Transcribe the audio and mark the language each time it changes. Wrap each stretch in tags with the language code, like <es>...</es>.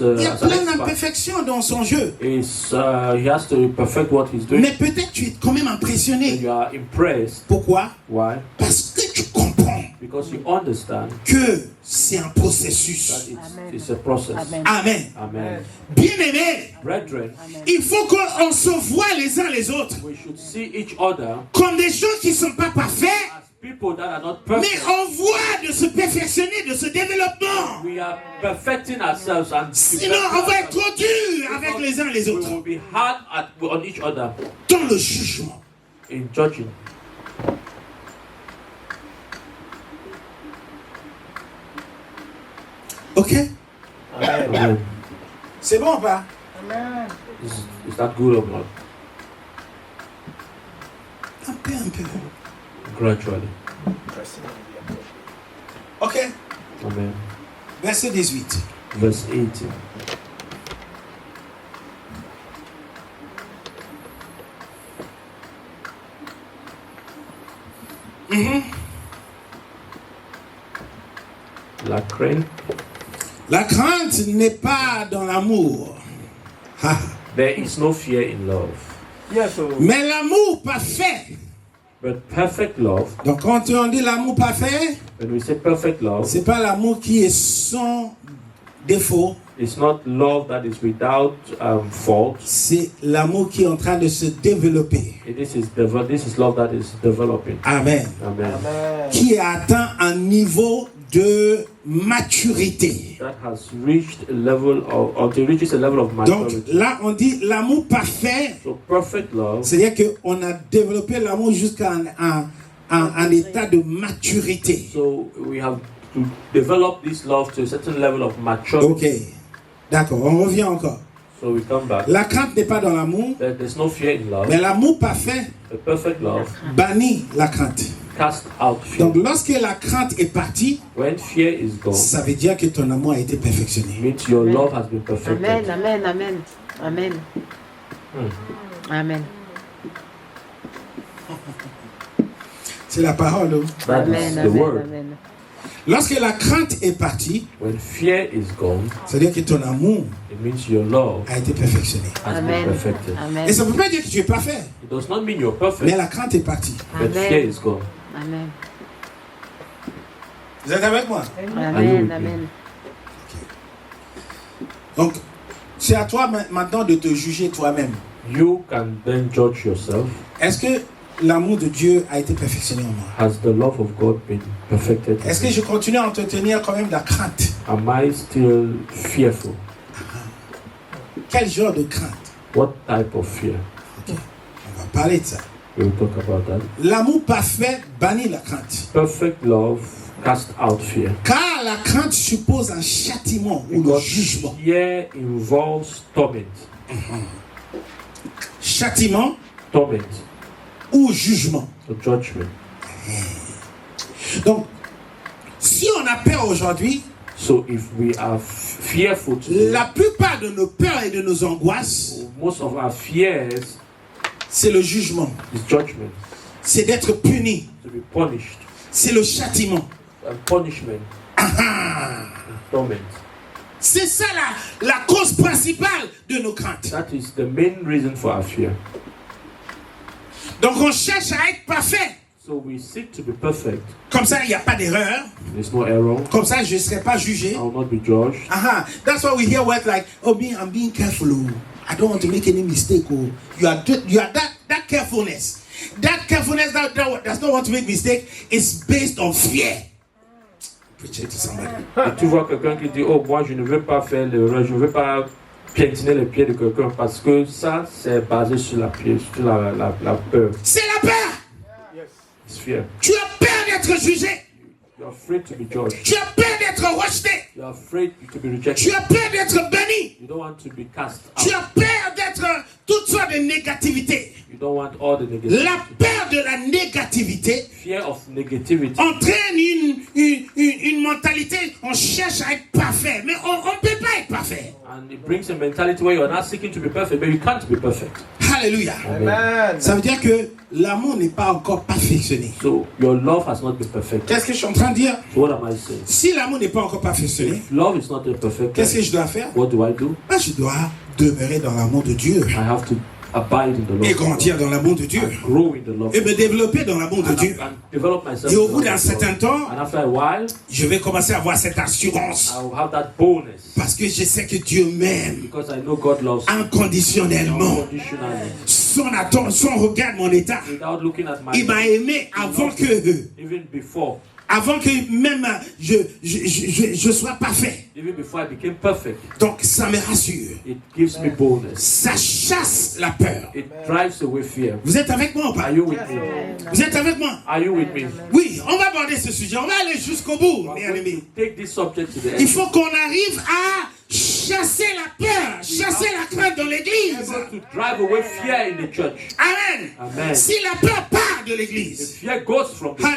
<fr>il y a plein d'imperfections dans son jeu.</fr> <en>He has to perfect what he's doing.</en> <fr>Mais peut-être tu es quand même impressionné.</fr> <en>And you are impressed.</en> <fr>Pourquoi?</fr> <en>Why?</en> <fr>Parce que tu comprends.</fr> <en>Because you understand</en> <fr>que c'est un processus.</fr> <en>It's a process. Amen. Amen.</en> <fr>Bien-aimés,</fr> <en>brethren,</en> <fr>il faut qu'on se voie les uns les autres.</fr> <en>We should see each other</en> <fr>comme des gens qui ne sont pas parfaits.</fr> <en>People that are not perfect.</en> <fr>Mais on voit de se perfectionner, de ce développement.</fr> <en>We are perfecting ourselves and</en> <fr>sinon on va être trop dur avec les uns les autres.</fr> <en>We will be hard on each other.</en> <fr>Dans le jugement.</fr> <en>In judging. Ok? Amen.</en> <fr>C'est bon ou pas? Amen.</fr> <en>Is that good or not?</en> <fr>Un peu.</fr> <en>Gradually. Ok. Amen.</en> <fr>Verset 18.</fr> <en>Verse 18.</en> <fr>La crainte. La crainte n'est pas dans l'amour.</fr> <en>There is no fear in love. Yes,</en> <fr>mais l'amour parfait.</fr> <en>But perfect love.</en> <fr>Donc quand on dit l'amour parfait,</fr> <en>when we say perfect love,</en> <fr>c'est pas l'amour qui est sans défaut.</fr> <en>It's not love that is without fault.</en> <fr>C'est l'amour qui est en train de se développer.</fr> <en>This is love that is developing. Amen. Amen.</en> <fr>Qui a atteint un niveau de maturité.</fr> <en>That has reached a level of, or it reaches a level of maturity.</en> <fr>Donc là, on dit l'amour parfait.</fr> <en>So perfect love.</en> <fr>C'est-à-dire qu'on a développé l'amour jusqu'à un état de maturité.</fr> <en>So we have to develop this love to a certain level of maturity.</en> <fr>Ok, d'accord. On revient encore.</fr> <en>So we come back.</en> <fr>La crainte n'est pas dans l'amour.</fr> <en>There's no fear in love.</en> <fr>Mais l'amour parfait.</fr> <en>A perfect love.</en> <fr>Bannit la crainte.</fr> <en>Cast out fear.</en> <fr>Donc lorsque la crainte est partie,</fr> <en>when fear is gone,</en> <fr>ça veut dire que ton amour a été perfectionné.</fr> <en>Means your love has been perfected. Amen. Amen.</en> <fr>C'est la parole.</fr> <en>That is the word. Amen.</en> <fr>Lorsque la crainte est partie,</fr> <en>when fear is gone,</en> <fr>c'est-à-dire que ton amour</fr> <en>it means your love</en> <fr>a été perfectionné.</fr> <en>Has been perfected.</en> <fr>Et ça ne veut pas dire que tu es parfait.</fr> <en>It does not mean you're perfect.</en> <fr>Mais la crainte est partie.</fr> <en>But fear is gone. Amen.</en> <fr>Vous êtes avec moi? Amen, amen. Donc, c'est à toi maintenant de te juger toi-même.</fr> <en>You can then judge yourself.</en> <fr>Est-ce que l'amour de Dieu a été perfectionné en moi?</fr> <en>Has the love of God been perfected?</en> <fr>Est-ce que je continue à entretenir quand même la crainte?</fr> <en>Am I still fearful?</en> <fr>Quel genre de crainte?</fr> <en>What type of fear?</en> <fr>Okay. On va parler de ça.</fr> <en>We'll talk about that.</en> <fr>L'amour parfait bannit la crainte.</fr> <en>Perfect love cast out fear.</en> <fr>Car la crainte suppose un châtiment ou le jugement.</fr> <en>Fear involves torment.</en> <fr>Châtiment,</fr> <en>torment,</en> <fr>ou jugement.</fr> <en>or judgment.</en> <fr>Donc, si on a peur aujourd'hui,</fr> <en>so if we are fearful today,</en> <fr>la plupart de nos peurs et de nos angoisses,</fr> <en>most of our fears,</en> <fr>c'est le jugement.</fr> <en>is judgment.</en> <fr>C'est d'être puni.</fr> <en>To be punished.</en> <fr>C'est le châtiment.</fr> <en>And punishment. And torment.</en> <fr>C'est ça la cause principale de nos craintes.</fr> <en>That is the main reason for our fear.</en> <fr>Donc on cherche à être parfait.</fr> <en>So we seek to be perfect.</en> <fr>Comme ça, il n'y a pas d'erreur.</fr> <en>There's no error.</en> <fr>Comme ça, je ne serai pas jugé.</fr> <en>I will not be judged. That's why we hear words like, oh, I'm being careful. Oh. I don't want to make any mistake. Oh. You are that carefulness. That carefulness that does not want to make mistake is based on fear. Preach it to somebody.</en> <fr>Et tu vois quelqu'un qui dit, oh, moi je ne veux pas faire l'erreur, je ne veux pas piétiner les pieds de quelqu'un parce que ça, c'est basé sur la peur. C'est la peur.</fr> <en>It's fear.</en> <fr>Tu as peur d'être jugé.</fr> <en>You are afraid to be judged.</en> <fr>Tu as peur d'être rejeté.</fr> <en>You are afraid to be rejected.</en> <fr>Tu as peur d'être banni.</fr> <en>You don't want to be cast out.</en> <fr>Tu as peur d'être toutes sortes de négativité.</fr> <en>You don't want all the negativity.</en> <fr>La peur de la négativité</fr> <en>Fear of negativity</en> <fr>entraîne une mentalité, on cherche à être parfait, mais on ne peut pas être parfait.</fr> <en>And it brings a mentality where you are not seeking to be perfect, but you can't be perfect. Hallelujah. Amen.</en> <fr>Ça veut dire que l'amour n'est pas encore perfectionné.</fr> <en>So your love has not been perfected.</en> <fr>Qu'est-ce que je suis en train de dire?</fr> <en>So what am I saying?</en> <fr>Si l'amour n'est pas encore perfectionné,</fr> <en>If love is not perfected,</en> <fr>qu'est-ce que je dois faire?</fr> <en>what do I do?</en> <fr>Je dois demeurer dans l'amour de Dieu</fr> <en>I have to abide in the love</en> <fr>et</fr> <en>of God.</en> <fr>grandir dans l'amour de Dieu</fr> <en>And grow in the love</en> <fr>et</fr> <en>of</en> <fr>me</fr> <en>God.</en> <fr>développer dans l'amour de</fr> <en>And</en> <fr>Dieu.</fr> <en>develop myself</en> <fr>Et au</fr> <en>in the</en> <fr>bout</fr> <en>love</en> <fr>d'un</fr> <en>of</en> <fr>certain</fr> <en>God.</en> <fr>temps,</fr> <en>And after a while,</en> <fr>je vais commencer à avoir cette assurance</fr> <en>I will have that boldness</en> <fr>parce que je sais que Dieu m'aime</fr> <en>because I know God loves me</en> <fr>inconditionnellement.</fr> <en>unconditionally,</en> <fr>Son regard mon état.</fr> <en>without looking at my</en> <fr>Il m'a aimé avant que</fr> <en>even before</en> <fr>même je sois parfait.</fr> <en>I became perfect.</en> <fr>Donc ça me rassure.</fr> <en>It gives me boldness.</en> <fr>Ça chasse la peur.</fr> <en>It drives away fear.</en> <fr>Vous êtes avec moi ou pas?</fr> <en>Are you with me?</en> <fr>Vous êtes avec moi?</fr> <en>Are you with me?</en> <fr>Oui, on va aborder ce sujet. On va aller jusqu'au bout,</fr> <en>I'm</en> <fr>mes</fr> <en>going</en> <fr>amis.</fr> <en>to take this subject to the</en> <fr>Il</fr> <en>end.</en> <fr>faut qu'on arrive à chasser la peur, chasser la crainte dans l'église.</fr> <en>Able to drive away fear in the church. Amen. Amen.</en> <fr>Si la peur part de</fr> <en>The</en> <fr>l'église,</fr> <en>fear goes from the church.</en>